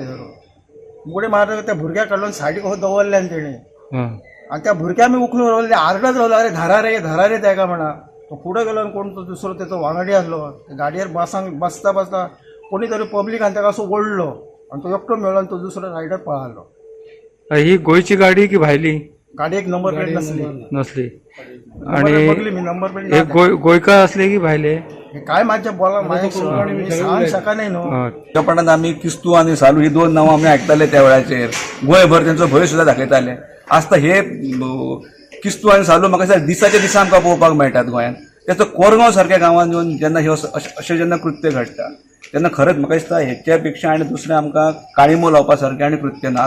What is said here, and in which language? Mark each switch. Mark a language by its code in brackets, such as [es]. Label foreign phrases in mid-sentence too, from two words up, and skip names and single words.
[kok] मुगडे मारतकच त्या भुरग्याक काडून सायडीक दवरल्यान तेणे आणि त्या भुरग्या मी उखलून रावले, आरडत रावलो, अरे धरा रे तेका म्हणा। तो पुढे गेलो आणि कोण तो दुसरो त्याचो वांगडी आसलो, गाडयेर बसता कोणी तरी पब्लिकान ताका असो ओडलो आणि तो एकटो मेळ्ळो आणि तो दुसरो रायडर पळालो। ही गोयची गाडी की भायली? गाडी एक नंबर प्लेट नसली आणि बघली मी नंबर प्लेट गोयकार असले की भायले? [mr] काय माझ्या बोला माझ्या सांग शका नाही न्हू। [kok] त्यापणात आम्ही किस्तू आणि सालू ही 2 नांवां आमी आयकताले त्या वेळाचेर। गोंयभर तेंचो भंय सुद्दां दाखयताले। आजता हे किस्तू आणि सालू म्हाका दिसाच्या दिसा आमकां पळोवपाक मेळटात गोंयांत। त्याचो कोरगांव सारक्या गांवांत येवन जेन्ना हे अशें जेन्ना कृत्य घडटा तेन्ना खरेंच म्हाका दिसता हेच्या पेक्षा आनी दुसरें आमकां काळिमो लावपा सारकें आनी कृत्य ना।